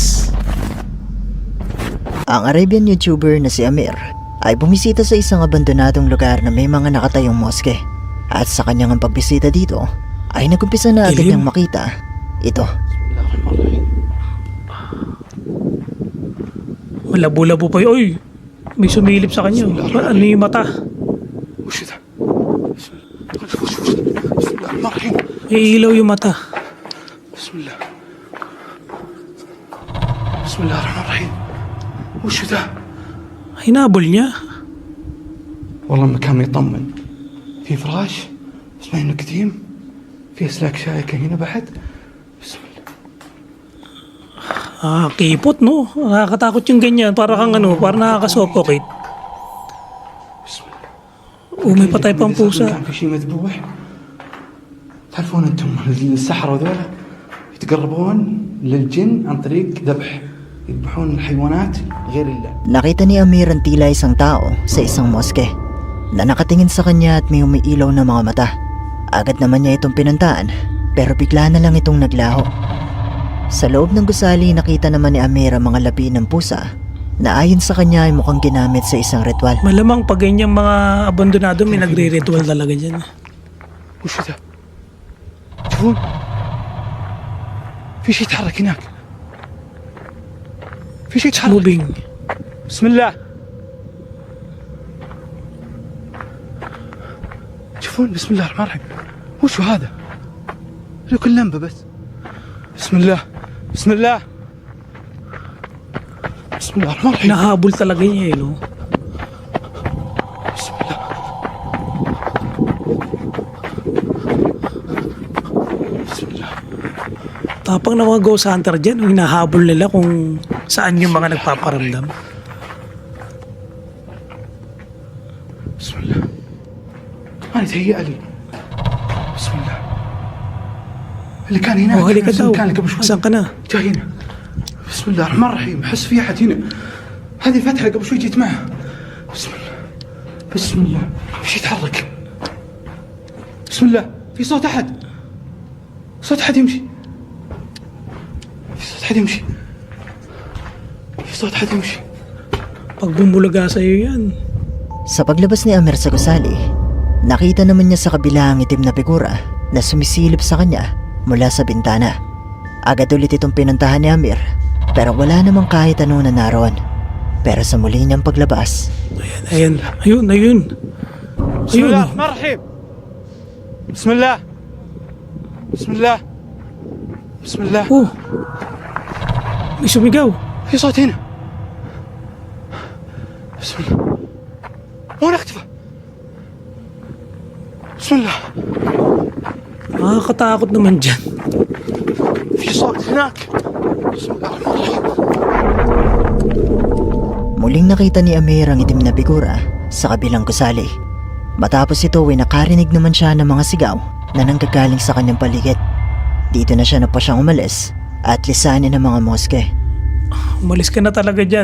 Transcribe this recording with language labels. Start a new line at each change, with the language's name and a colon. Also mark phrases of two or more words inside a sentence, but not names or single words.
Filipino: Ang Arabian YouTuber na si Amir ay bumisita sa isang abandonadong lugar na may mga nakatayong moske. At sa kanyang pagbisita dito ay nagumpisa na agad Dilim. niyang makita ito. Malabo-labo pa yun. Uy, may sumilip sa kanya. Ano yung mata?
Arabic: وش ذا؟ بسم الله الرحمن الرحيم.
Filipino: May ilaw yung mata.
Arabic: بسم الله. بسم الله الرحمن الرحيم. وش ذا؟
Filipino: Hinabol niya.
Arabic: والله مكان يطمن. في فراش بس ما انه قديم. في اسلاك شائكة هنا بعد. بسم الله.
Filipino: Kipot no. Nakakatakot yung ganyan. Para kang ano, para nakakasuffocate.
Arabic: بسم الله.
Filipino: May patay pang pusa.
Arabic: كان في شيء مذبوح. تعرفون انتم السحرة ذولا يتقربون للجن عن طريق ذبح. يذبحون الحيوانات غير الله.
Filipino: Nakita ni Amir ang tila isang tao sa isang moske na nakatingin sa kanya at may umiilaw na mga mata. Agad naman niya itong pinuntaan pero bigla na lang itong naglaho. Sa loob ng gusali nakita naman ni Amir ang mga labi ng pusa na ayon sa kanya ay mukhang ginamit sa isang ritual. Malamang pag ganyang mga abandonado may nagre-ritual talaga dyan.
Arabic: وش ذا؟ تشوفون؟ في شيء يتحرك هناك. في شيء يتحرك. Moving. بسم الله. تشوفون؟ بسم الله الرحمن الرحيم. وشو هذا؟ لو كل لمبة بس. بسم الله. بسم الله. بسم الله الرحمن الرحيم.
Filipino: Nahabol talaga niya eh, no?
Arabic: بسم الله. بسم الله.
Filipino: Tapang na mga ghost hunter dyan, hinahabol nila kung saan yung mga nagpaparamdam.
Arabic: بسم الله. أنا تهيأ لي. بسم الله. اللي كان هنا
Filipino: Oh, halika daw.
Arabic: كان قبل شوي.
Filipino: Saan ka na?
Arabic: جاي هنا. بسم الله الرحمن الرحيم. أحس في أحد هنا. هذه فتحة قبل شوي جيت معها. بسم الله. بسم الله. في شيء يتحرك. بسم الله. في صوت أحد. صوت أحد يمشي. في صوت أحد يمشي. في صوت أحد يمشي.
Filipino: Pag bumulaga sa'yo yan. Sa paglabas ni Amir sa gusali, nakita naman niya sa kabila ang itim na figura na sumisilip sa kanya mula sa bintana. Agad ulit itong pinuntahan ni Amir pero wala namang kahit ano na naroon. Pero sa muli niyang paglabas, Ayan. Ayun, ayun.
Arabic: بسم
Filipino: Ayun.
Arabic: الله الرحمن الرحيم. بسم الله. بسم الله. بسم الله.
Filipino: Oh. May sumigaw.
Arabic: في صوت هنا. بسم الله. وين اختفى؟ بسم الله.
Filipino: Nakakatakot naman dyan.
Arabic: في صوت هناك. بسم الله الرحمن الرحيم.
Filipino: muling nakita ni Amir ang itim na figura sa kabilang gusali. Matapos ito ay nakarinig naman siya ng mga sigaw na nanggagaling sa kanyang paligid. Dito na siya napasyang umalis at lisanin ng mga moske. Umalis ka na talaga dyan.